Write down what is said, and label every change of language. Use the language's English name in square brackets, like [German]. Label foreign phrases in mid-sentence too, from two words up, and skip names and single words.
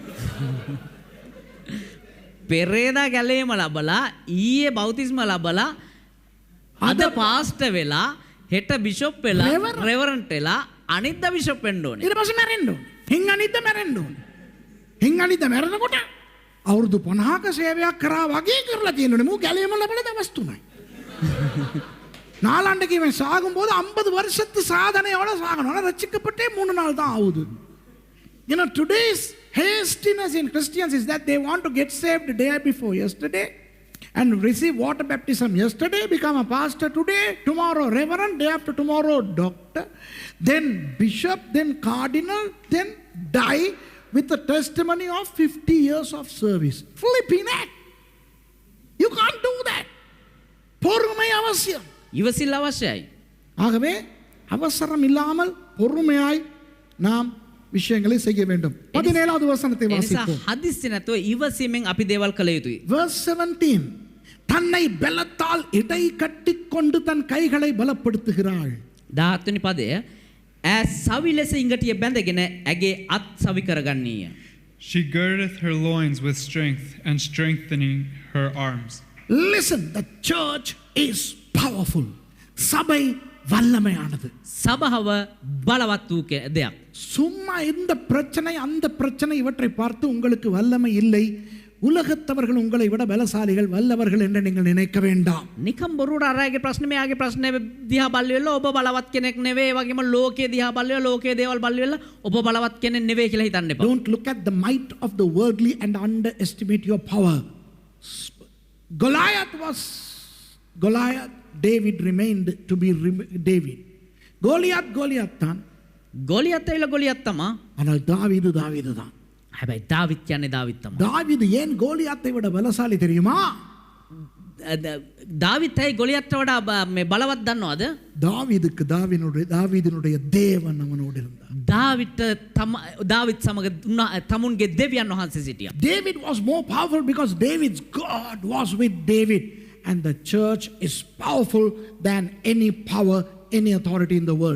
[Sinhala] පෙරේදා ගැලේම ලබලා ඊයේ බෞතිස්ම ලබලා අද පාස්ටර් වෙලා හෙට බිෂොප් වෙලා Reverend. රෙවරන්ට් වෙලා අනිද්දා බිෂොප් වෙන්න ඕනේ. ඊට පස්සේ මැරෙන්න ඕනේ. හින් අනිද්ද මැරෙන්න ඕනේ. හින් අනිද්ද මැරෙනකොට අවුරුදු 50ක සේවයක් කරා වගේ කරලා තියෙනෝනේ. මූ ගැලේම ලැබෙන දවස් 3යි. [Tamil] நாளாண்டுக்கு இவன் சாகும்போது 50 வருஷத்து சாதனையோட சாகணும். ஆனா ரட்சிக்கப்பட்டே 3 நாள் தான் ஆகுது. [English] You know, today's hastiness in Christians is that they want to get saved the day before yesterday and receive water baptism yesterday, become a pastor today, tomorrow reverend, day after tomorrow doctor, then bishop, then cardinal, then die with the testimony of 50 years of service. Flipping that. You can't do that. [Tamil] பொறுமை அவசியம். [Sinhala] ඉවසිල්ල අවශ්‍යයි. [Tamil] ஆகவே அவசரம் இல்லாமல் பொறுமையாய் நாம் விஷயங்களை செய்ய வேண்டும். 17வது வசனத்தை [Sinhala] ඒ නිසා [Tamil] வாசிப்போம். [Sinhala] හදිස්සි නැතුව ඉවසීමෙන් අපි දේවල් කළ යුතුයි. [English] Verse 17. [Tamil] தன்னை பலத்தால் இடை கட்டிக்கொண்டு தன் கைகளை பலப்படுத்துகிறாள். [Sinhala] 17 වෙනි පදය ඈ සවි ලෙස ඉඟටිය බැඳගෙන ඇගේ අත් සවි කරගන්නීය. [English] She girdeth her loins with strength and strengthening her arms. Listen, the church is powerful. [Tamil] சபை வல்லமையானது. [Sinhala] සභාව බලවත් වූ දෙයක්. [Tamil] சும்மா இந்த பிரச்சனை அந்த பிரச்சனை இவற்றை பார்த்து உங்களுக்கு வல்லமை இல்லை, உலகத்தவர்கள் உங்களை விட பலசாலிகள் வல்லவர்கள் என்று நீங்கள் நினைக்க வேண்டாம். [Sinhala] නිකම් බොරුවට අරයාගේ ප්‍රශ්නේ මෙයාගේ ප්‍රශ්නේ දිහා බලලා ඔබ බලවත් කෙනෙක් නෙවෙයි, ඒ වගේම ලෝකයේ දිහා බලලා ලෝකයේ දේවල් බලලා ඔබ බලවත් කෙනෙක් නෙවෙයි කියලා හිතන්න එපා. [English] Don't look at the might of the worldly and underestimate your power. Goliath, David remained to be David. [Tamil] Goliath தான். [Sinhala] ගොලියත් ඇවිල්ලා ගොලියත් තමා. [Tamil] ஆனால் தாவீது தான். [Sinhala] හැබැයි දාවිත් කියන්නේ දාවිත් තමා. [Tamil] தாவீது ஏன் கோலியாத்தை விட பலசாலி தெரியுமா? [Sinhala] දාවිත් ඇයි ගොලියත්ට වඩා මේ බලවත් දන්නවද? [Tamil] தாவீதினுடைய தேவன் அவனோடு இருந்தார். [Sinhala] දාවිත් සමග තමුන්ගේ දෙවියන් වහන්සේ සිටියා. [English] David was more powerful because David's God was with David, and the church is powerful than any power, any authority in the world.